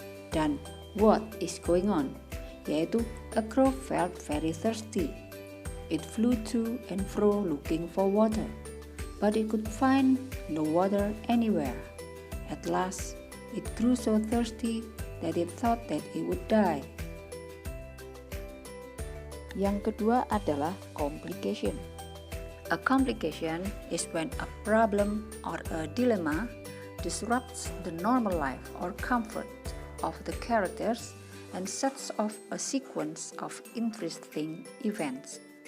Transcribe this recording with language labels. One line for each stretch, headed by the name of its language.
English: Dan what is going on, yaitu a crow felt very thirsty. It flew to and fro looking for water, but it could find no water anywhere. At last, it grew so thirsty that it thought that it would die.
Indonesian: Yang kedua adalah complication.
English: A complication is when a problem or a dilemma disrupts the normal life or comfort of the characters and sets off a sequence of interesting events.